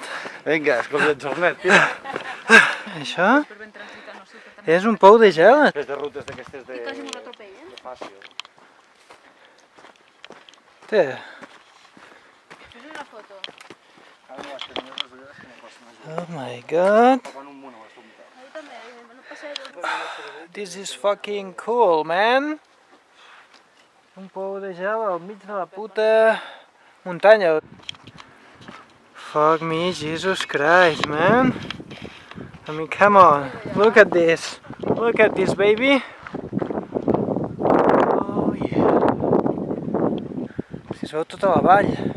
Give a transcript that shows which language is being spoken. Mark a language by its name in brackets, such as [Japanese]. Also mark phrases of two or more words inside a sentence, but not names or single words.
[Catalan] Vinga, escolta el Jornet, tira. Això és un pou de gel. És de rutes d'aquestes de... Quasi m'ho atropella. De fàcil. Té. Fes una foto. [English] Oh my god. [Catalan] Ahí també, no passa [English] This is fucking cool, man. [Catalan] Un pou de gel al mig de la puta muntanya. [English] Fuck me, Jesus Christ, man. I mean, come on. Look at this. Look at this, baby. Oh, yeah. [Catalan] Si es veu tota la vall.